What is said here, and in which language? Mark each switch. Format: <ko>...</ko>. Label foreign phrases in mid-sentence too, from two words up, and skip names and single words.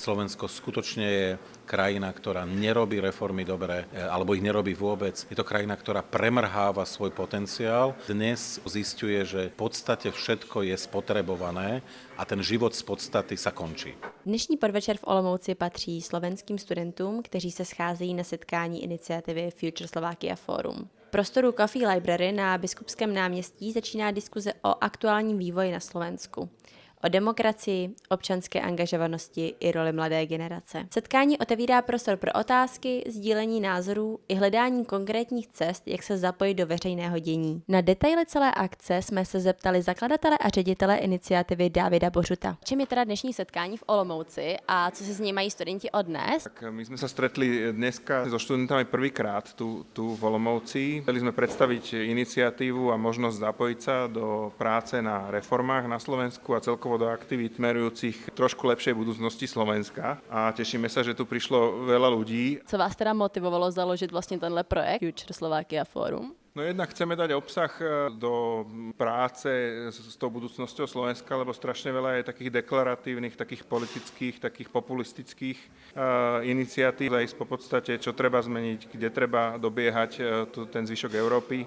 <sk>Slovensko skutočne je krajina, ktorá nerobí reformy dobre, alebo ich nerobí vôbec. Je to krajina, ktorá premrháva svoj potenciál. Dnes zisťuje, že v podstate všetko je spotrebované a ten život z podstaty sa končí.</sk> <cs>Dnešní podvečer v Olomouci patří slovenským studentům, kteří se scházejí na setkání iniciativy Future Slovakia Forum. V prostoru Coffee Library na Biskupském náměstí začíná diskuze o aktuálním vývoji na Slovensku. O demokracii, občanské angažovanosti i roli mladé generace. Setkání otevírá prostor pro otázky, sdílení názorů i hledání konkrétních cest, jak se zapojit do veřejného dění. Na detaily celé akce jsme se zeptali zakladatele a ředitele iniciativy Davida Bořuta. Čím je teda dnešní setkání v Olomouci a co si z něj mají studenti odnes?</cs> <sk>Tak my sme sa stretli dneska so študentami prvýkrát tu v Olomouci. Chceli sme predstaviť iniciatívu a možnosť zapojiť sa do práce na reformách na Slovensku a celkovo do aktivít smerujúcich trošku lepšej budúcnosti Slovenska. A tešíme sa, že tu prišlo veľa ľudí.</sk> <cs>Co vás teda motivovalo založit vlastně tenhle projekt Future Slovakia Forum?</cs> <sk>No jednak chceme dať obsah do práce s tou budúcnosťou Slovenska, lebo strašne veľa je takých deklaratívnych, takých politických, takých populistických iniciatív. Zajsť po podstate, čo treba zmeniť, kde treba dobiehať ten zvyšok Európy.</sk>